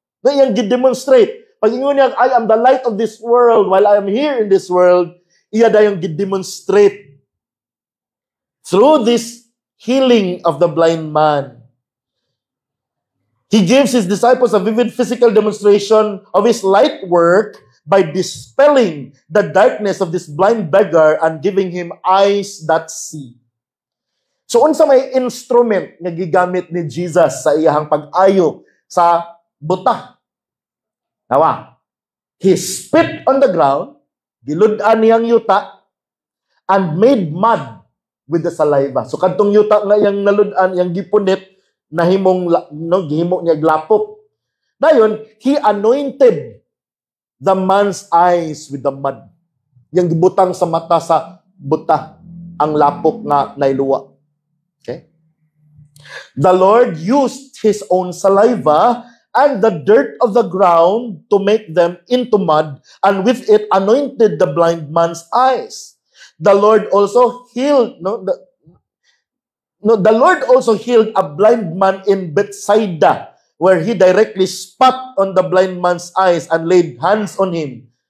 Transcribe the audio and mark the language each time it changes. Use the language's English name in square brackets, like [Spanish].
[Cebuano] Na iyang gi-demonstrate. Pag ingon niya, [English] I am the light of this world while I am here in this world, [Cebuano] iya dayong gi-demonstrate [English] through this healing of the blind man. He gives His disciples a vivid physical demonstration of His light work by dispelling the darkness of this blind beggar and giving him eyes that see. [Cebuano] So, unsa may instrument nga gigamit ni Jesus sa iyahang pag-ayo sa buta? [English] Nawa, He spit on the ground, [Cebuano] gilud-an niyang yuta, [English] and made mud with the saliva. [Cebuano] So, kadtong yuta nga iyang nalud-an, iyang gipunit, gihimo niya glapop. [English] Dayon, He anointed the man's eyes with the mud. [Cebuano] Yang gibutang sa mata sa buta, ang lapok nga nailuwa. Okay? [English] The Lord used His own saliva and the dirt of the ground to make them into mud, and with it anointed the blind man's eyes. The Lord also healed, the Lord also healed a blind man in Bethsaida, where He directly spat on the blind man's eyes and laid hands on him.